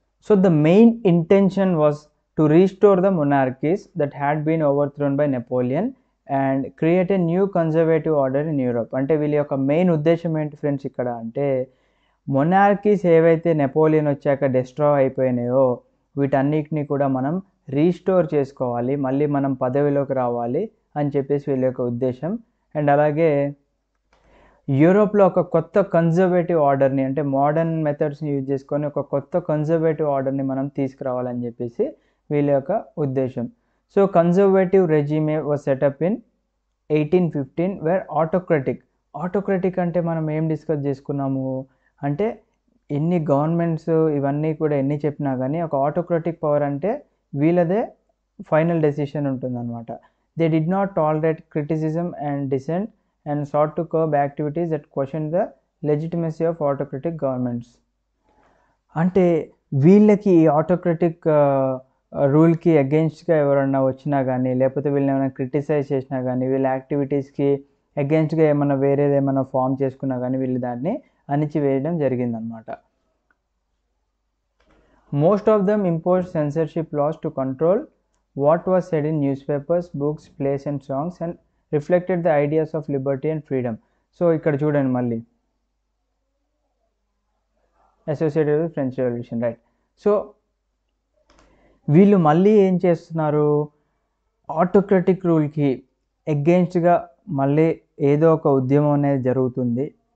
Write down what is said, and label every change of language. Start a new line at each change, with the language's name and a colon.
English: So the main intention was to restore the monarchies that had been overthrown by Napoleon and create a new conservative order in Europe.
Telugu: అంటే వీళ్ళ యొక్క main ఉద్దేశం ఏంటి friends ఇక్కడ అంటే, మొనార్కీస్ ఏవైతే Napoleon వచ్చాక డిస్ట్రాయ్ అయిపోయినాయో వీటన్నిటిని కూడా మనం రీస్టోర్ చేసుకోవాలి, మళ్ళీ మనం పదవిలోకి రావాలి అని చెప్పేసి వీళ్ళ యొక్క ఉద్దేశం. అండ్ అలాగే యూరోప్లో ఒక కొత్త కన్జర్వేటివ్ ఆర్డర్ని, అంటే మోడర్న్ మెథడ్స్ని యూజ్ చేసుకొని ఒక కొత్త కన్జర్వేటివ్ ఆర్డర్ని మనం తీసుకురావాలని చెప్పేసి వీళ్ళ యొక్క ఉద్దేశం. So
English: conservative regime was set up in 1815 where autocratic
Telugu: అంటే మనం ఏం డిస్కస్ చేసుకున్నాము అంటే, ఎన్ని గవర్నమెంట్స్ ఇవన్నీ కూడా ఎన్ని చెప్పినా కానీ ఒక ఆటోక్రటిక్ పవర్ అంటే వీళ్ళదే ఫైనల్ డెసిషన్ ఉంటుందన్నమాట.
English: They did not tolerate criticism and dissent and sought to curb activities that questioned the legitimacy of autocratic governments.
Telugu: అంటే వీళ్ళకి ఈ ఆటోక్రటిక్ రూల్కి అగెన్స్ట్గా ఎవరన్నా వచ్చినా కానీ, లేకపోతే వీళ్ళని ఏమైనా క్రిటిసైజ్ చేసినా కానీ, వీళ్ళ యాక్టివిటీస్కి అగెన్స్ట్గా ఏమైనా వేరేది ఏమైనా ఫామ్ చేసుకున్నా కానీ వీళ్ళు దాన్ని అణిచివేయడం జరిగిందనమాట.
English: Most of them imposed censorship laws to control what was said in newspapers, books, plays and songs and reflected the ideas of liberty and freedom. So
Telugu: ఇక్కడ చూడండి మళ్ళీ
English: Associated with French revolution, right.
Telugu: So వీళ్ళు మళ్ళీ ఏం చేస్తున్నారు, autocratic రూల్కి ఎగెయిన్స్ట్గా మళ్ళీ ఏదో ఒక ఉద్యమం అనేది జరుగుతుంది.